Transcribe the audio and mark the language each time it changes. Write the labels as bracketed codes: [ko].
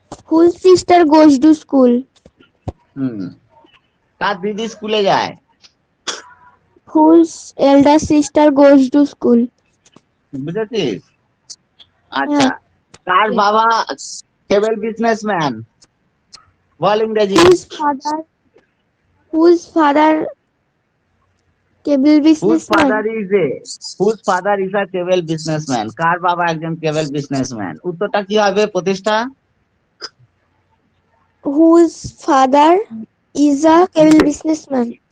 [en] Whose sister goes to school? [bn] কার দিদি স্কুলে যায়, [en] Whose elder sister goes to school? [bn] বুঝেছিস? আচ্ছা, কার বাবা কেবল বিজনেসম্যান, বল ইংরেজি। [en] Whose father cable Whose businessman? father is a cable businessman. [bn] কার বাবা একজন কেবল বিজনেসম্যান, উত্তরটা কি হবে প্রতিষ্ঠা? [en] Whose father is a cable businessman?